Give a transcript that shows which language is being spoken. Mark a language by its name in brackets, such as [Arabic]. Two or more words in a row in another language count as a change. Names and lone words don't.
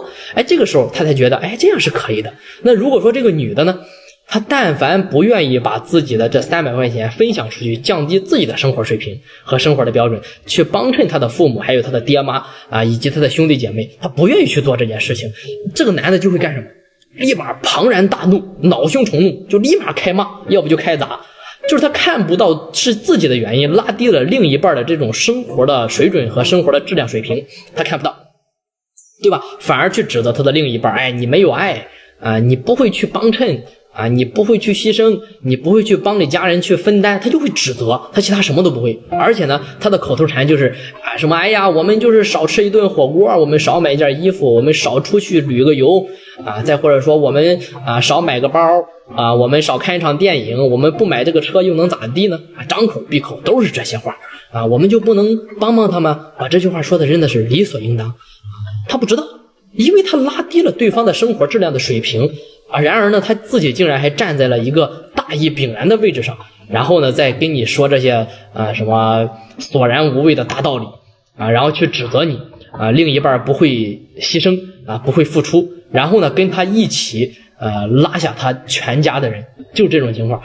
[Chinese] 这個時候他才覺得這樣是可以的。那如果說這個女的呢，她但凡不願意把自己的這300塊錢分享出去，降低自己的生活水平和生活的標準，去幫襯她的父母還有她的爹媽以及她的兄弟姐妹，她不願意去做這件事情，這個男的就會幹什麼？立馬龐然大怒，惱羞成怒，就立馬開罵，要不就開砸。就是他看不到是自己的原因拉低了另一半的這種生活的水準和生活的質量水平，他看不到，對吧？反而去指責他的另一半，你沒有愛你不會去幫襯你不會去犧牲，你不會去幫你家人去分擔，他就會指責，他其他什麼都不會。而且呢，他的口頭禪就是什麼我們就是少吃一頓火鍋，我們少買一件衣服，我們少出去旅個遊再或者說我們少買個包我們少看一場電影，我們不買這個車又能咋地呢？張口閉口都是這些話我們就不能幫幫他們？把這句話說的真的是理所應當他不知道，因為他拉低了對方的生活質量的水平然而呢，他自己竟然還站在了一个大義凛然的位置上，然後呢，再跟你說這些什麼索然無味的大道理然後去指責你另一半不會犧牲不會付出，然後呢，跟他一起拉下他全家的人，就這種情況。